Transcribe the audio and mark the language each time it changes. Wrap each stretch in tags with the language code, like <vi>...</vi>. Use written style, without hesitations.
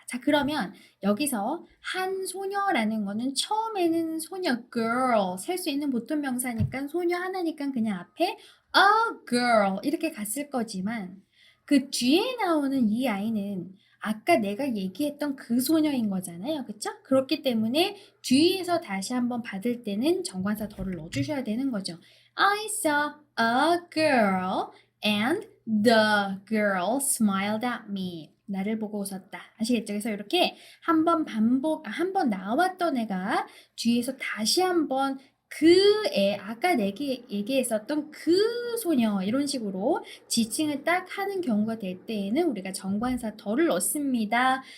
<ko>자, 그러면 여기서 한 소녀라는 거는 처음에는 소녀 girl 셀 수 있는 보통 명사니까 소녀 하나니까 그냥 앞에 a girl 이렇게 갔을 거지만 그 뒤에 나오는 이 아이는 아까 내가 얘기했던 그 소녀인 거잖아요. 그쵸? 그렇기 때문에 뒤에서 다시 한번 받을 때는 정관사 더를 넣어주셔야 되는 거죠.</ko> <en>I saw a girl and the girl smiled at me.</en> <ko>나를 보고 웃었다. 아시겠죠? 그래서 이렇게 한번 한번 나왔던 애가 뒤에서 다시 한번 그 애, 아까 내가 얘기했었던 그 소녀, 이런 식으로 지칭을 딱 하는 경우가 될 때에는 우리가 정관사 더를 넣습니다.</ko>